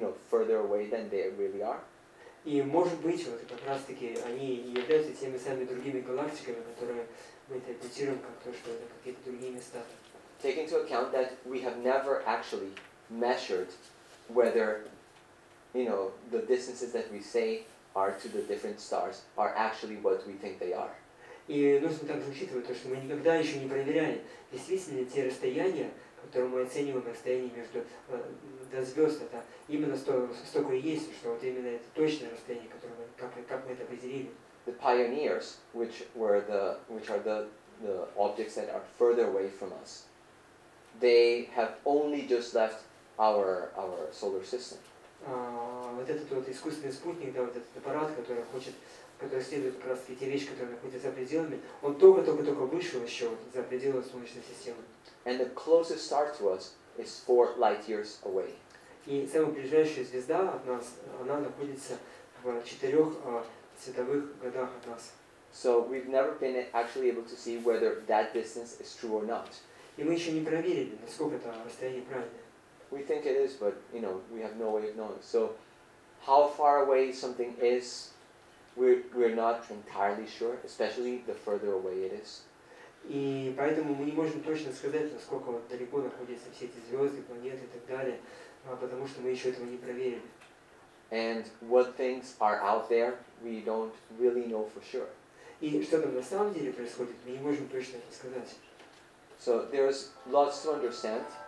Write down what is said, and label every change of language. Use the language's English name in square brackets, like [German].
[English] further away than they really are. [Russian] И может быть, вот как раз таки они и являются теми самыми другими галактиками, которые мы интерпретируем как то, что это какие-то другие места. [English] Take into account that we have never actually measured whether, the distances that we say are to the different stars are actually what we think they are. [Russian] И нужно также учитывать то, что мы никогда еще не проверяли, действительно ли те расстояния, которые мы оцениваем расстояние между до звезд, это именно столько и есть, что вот именно это точное расстояние, которое как мы это определили. [English] The pioneers, which are the objects that are further away from us, they have only just left our solar system. [Russian] Вот этот вот искусственный спутник, да, вот этот аппарат, который следует как раз таки те вещи, которые находятся за пределами, он только вышел еще за пределы Солнечной системы. [English] And the closest star to us is 4 light years away. [Russian] И самая ближайшая звезда от нас, она находится в 4 световых годах от нас. [English] So we've never been actually able to see whether that distance is true or not. [Russian] И мы еще не проверили, насколько это расстояние правильное. [English] We think it is, but we have no way of knowing. So how far away something is, we're not entirely sure, especially the further away it is. [Russian] И поэтому мы не можем точно сказать, насколько вот далеко находятся все эти звезды, планеты и так далее, потому что мы еще этого не проверили. [English] And what things are out there, we don't really know for sure. [Russian] И что там на самом деле происходит, мы не можем точно это сказать. [English] So there's lots to understand.